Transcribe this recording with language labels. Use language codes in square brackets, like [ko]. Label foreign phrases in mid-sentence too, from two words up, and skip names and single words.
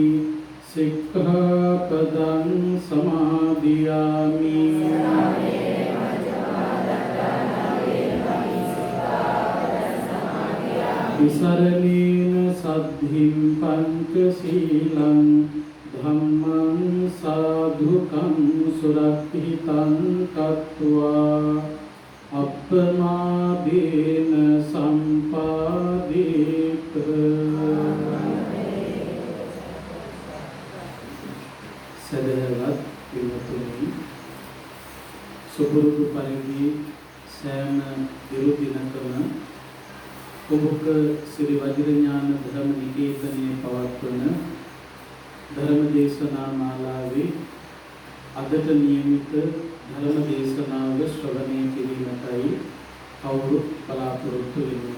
[pi] सिक्खापदं समादियामि विसरणेन सद्धिं पंचशीलं धम्मं साधुकं सुरक्षितं कृत्वा අප්පමාදේන සම්පාදේත. [si] සදහවත් පින්වතුනි, සුපුරුදු පරිදි සෑම දිනකම ඔබක ශ්‍රී වජිරඥාන ධර්ම නිකේතනයේ පවත්වන ධර්ම දේශනා මාලාවේ අදට නියමිත ධර්ම දේශනාව ශ්‍රවණය කිරීමටයි කවුරුත් බලාපොරොත්තු වෙන්නේ.